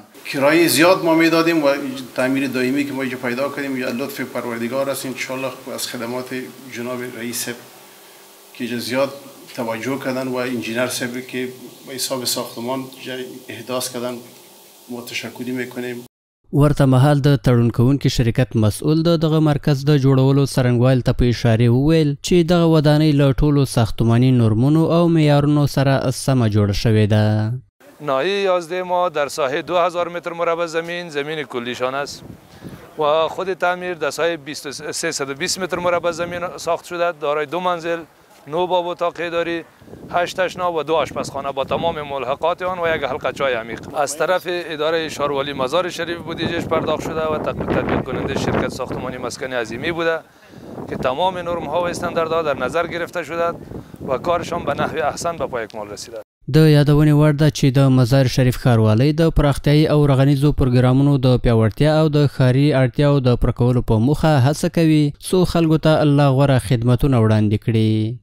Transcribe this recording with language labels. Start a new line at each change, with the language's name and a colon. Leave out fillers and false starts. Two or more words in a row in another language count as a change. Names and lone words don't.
Persian: کرایه زیاد ما میدادیم و تعمیر دائمی که ما اینجا پیدا کردیم یا لطف پروردگار است. ان شاء الله از خدمات جناب رئیس که زیاد توجه کردن و انجینر صاحب که به حساب ساختمان احداث کردن ما تشکری میکنیم.
Pashto: ورته مهال د تړون کوونکي شرکت مسؤل دغه مرکز د جوړولو څرنګوالي ته په اشارې وویل چې دغه ودانۍ له ټولو ساختماني نورمونو او معیارونو سره سمه جوړه شوې ده.
Persian: ناحیه 11 ما در ساحه 2000 متر مربع زمین کلیشان است و خود تعمیر در ساحه 320 متر مربع زمین ساخت شده، دارای 2 منزل، 9 باب اتاق اداری، 8 تشناب و 2 آشپزخانه با تمام ملحقات آن و یک حلقه چای عمیق. از طرف اداره شاروالۍ مزار شریف بودجهش پرداخت شده و تدبیر کننده شرکت ساختمانی مسکن عظیمی بوده که تمام نرم ها و استانداردها در نظر گرفته شده و کارشان به نحو احسن به پای اکمال رسیده.
Pashto: د یادونې وړ ده چې د مزار شریف ښاروالۍ د پراختیایي او رغنیزو پروګرامونو د پیاوړتیا او د ښاري اړتیاو د پوره کولو په موخه هڅه کوي څو خلکو ته الله غوره خدمتونه وړاندې کړي.